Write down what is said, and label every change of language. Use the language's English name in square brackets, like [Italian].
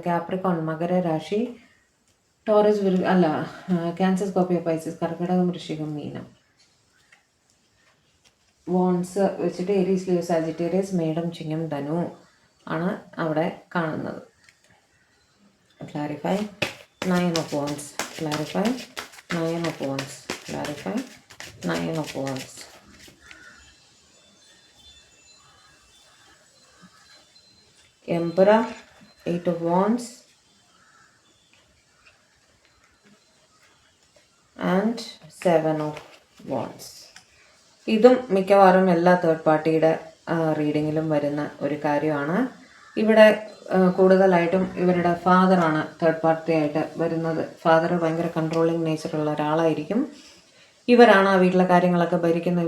[Malayalam] Capricorn മകര രാശി, Taurus അല്ല cancer, Scorpio, Pisces, കർക്കിടകം, വൃശ്ചികം, മീനം. വോൺസ് വെച്ചിട്ട് ഏരീസ്, ലിയോ, സാജിറ്റേറിയസ്, മേടം, ചിങ്ങം, ധനു ആണ് അവിടെ കാണുന്നത്. [English] Clarify 9 of Wands, clarify 9 of Wands, clarify 9 of Wands. Emperor, 8 of Wands and 7 of Wands. [Malayalam] ഇതും മിക്കവാറും എല്ലാ തേർഡ് പാർട്ടിയുടെ റീഡിങ്ങിലും വരുന്ന ഒരു കാര്യമാണ്. ഇവിടെ കൂടുതലായിട്ടും ഇവരുടെ ഫാദറാണ് തേർഡ് പാർട്ടി ആയിട്ട് വരുന്നത്. ഫാദർ ഭയങ്കര കൺട്രോളിങ് നേച്ചറുള്ള ഒരാളായിരിക്കും. ഇവരാണ് ആ വീട്ടിലെ കാര്യങ്ങളൊക്കെ ഭരിക്കുന്നത്.